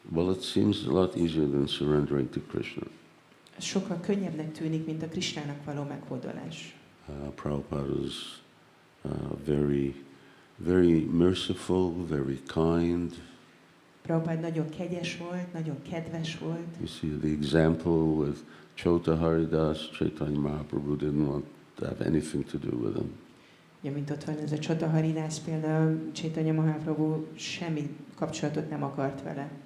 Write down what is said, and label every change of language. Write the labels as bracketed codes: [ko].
[en] it seems a lot easier than surrendering to Krishna. [hu] ez sokkal könnyebbnek tűnik, mint a Krishnának való meghódolás. [en] Prabhupada is very merciful, very kind. [hu] Prabhupada nagyon kegyes volt, nagyon kedves volt. [en] You see the example with Chota Haridas, Chaitanya Mahaprabhu didn't want to have anything to do with him. [hu] Ja, mint ott van ez a Csota Haridász példa, Chaitanya Mahaprabhu semmi kapcsolatot nem akart vele.